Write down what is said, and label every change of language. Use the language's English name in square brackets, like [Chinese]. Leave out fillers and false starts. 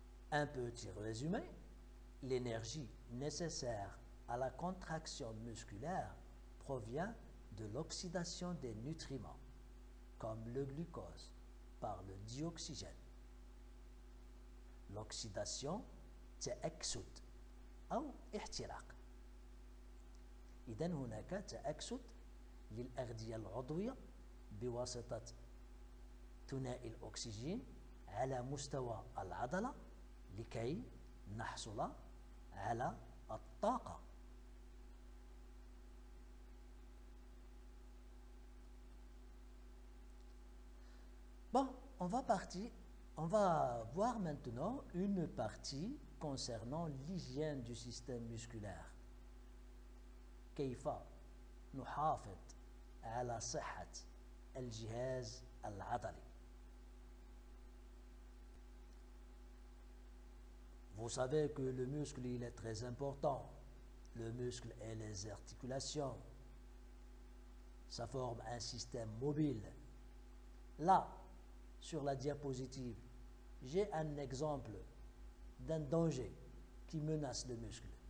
[French] Un petit résumé, l'énergie nécessaire à la contraction musculaire provient de l'oxydation des nutriments, comme le glucose, par le dioxygène. [Arabic] L'oxydation تأكسد أو احتراق. إذن هناك تأكسد للأغذية العضوية بواسطة ثنائي الأكسجين على مستوى العضلة لكي نحصل على الطاقة. [French] Bon, on va voir maintenant une partie concernant l'hygiène du système musculaire. [Arabic] كيف نحافظ على صحة الجهاز العضلي. [French] Vous savez que le muscle, il est très important. Le muscle et les articulations. Ça forme un système mobile. Là, sur la diapositive, j'ai un exemple d'un danger qui menace le muscle.